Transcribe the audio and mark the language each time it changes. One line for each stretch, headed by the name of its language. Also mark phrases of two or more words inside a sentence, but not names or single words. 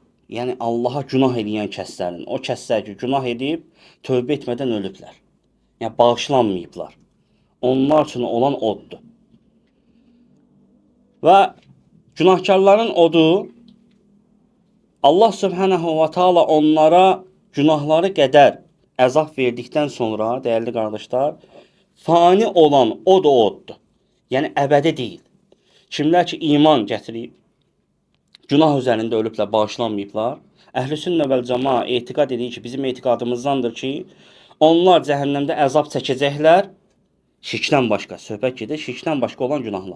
Azerbaijani: Yəni Allaha günah edən kəslərin. O kəslər ki, günah edib, tövbə etmədən ölüblər. Yəni bağışlanmayıblar. Onlar üçün olan oddur. Və günahkarların odu Allah
Arabic: سبحانه وتعالى
Azerbaijani: onlara günahları qədər əzab verdikdən sonra, dəyərli qardaşlar, fani olan o da oddur. Yəni əbədi deyil. Kimlər ki iman gətirib, günah üzərində ölüblər, bağışlanmayıblar,
Arabic: أهل السنة والجماعة
Azerbaijani: etiqad edir ki, bizim etiqadımızdandır ki, onlar cəhənnəmdə əzab çəkəcəklər, şirkdən başqa, söhbət gedir, şirkdən başqa olan günahlar.